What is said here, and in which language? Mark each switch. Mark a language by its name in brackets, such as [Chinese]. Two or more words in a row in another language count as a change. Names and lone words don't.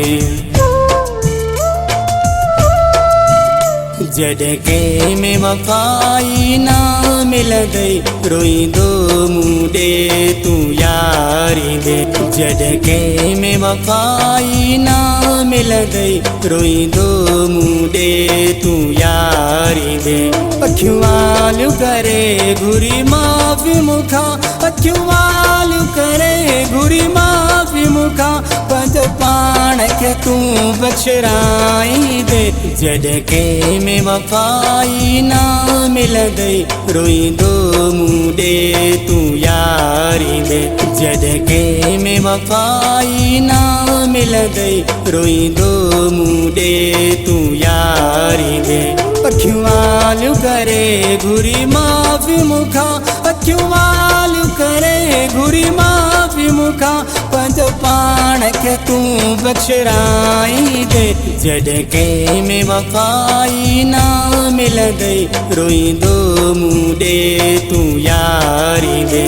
[Saraiki] जडके में वफाई ना मिलदे रोईंदो मुंडे तू यारी दे। जडके में वफाई ना मिलदे रोईंदो मुंडे तू यारी दे। [Sindhi] अखियूं वालियूं करे घुरी माफ़ी मूंखां, अखियूं वालियूं करे घुरी माफ़ी मूंखां, पंहिंजो पाण खे तूं बख़्शराई दे। [Saraiki] जडके में वफाई ना मिलदे रोईंदो मुंडे तू यारी दे। जडके में वफाई ना मिलदे रोईंदो मुंडे तू यारी दे। [Sindhi] अखियूं वालियूं करे घुरी माफ़ी मूंखां, अखियूं वालियूं करे घुरी माफ़ी मूंखां, पंहिंजो पाण खे तूं बख़्शराई दे। [Saraiki] जडके में वफाई ना मिलदे रोईंदो मुंडे तू यारी दे।